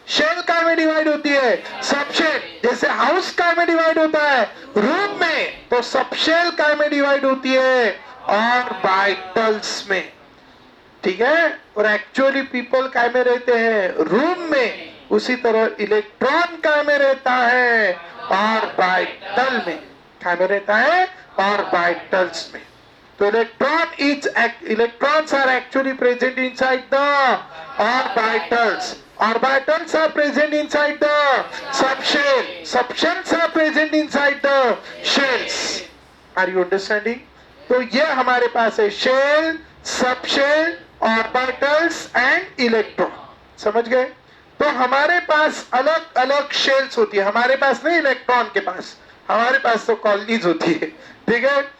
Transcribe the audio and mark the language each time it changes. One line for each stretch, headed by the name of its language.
Hindi: Shell काय में divide होती है? सब शेल। जैसे हाउस काय में डिवाइड होता है? रूम में। तो सब शेल काय में डिवाइड होती है? ऑर्बिटल्स में, ठीक है। और एक्चुअली पीपल काय में रहते हैं? रूम में। उसी तरह इलेक्ट्रॉन काय में रहता है? ऑर्बिटल में। काय में रहता है? ऑर्बिटल्स में।
English: तो electrons are actually present inside the orbitals. Orbitals are present inside the subshell. Subshells are present inside the shells. Are you understanding?
Hindi: तो ये हमारे पास है shell, subshell, orbitals and electron. समझ गए? तो हमारे पास अलग अलग शेल्स होती है। हमारे पास नहीं इलेक्ट्रॉन के पास, हमारे पास तो कॉलोनीज होती है, ठीक है।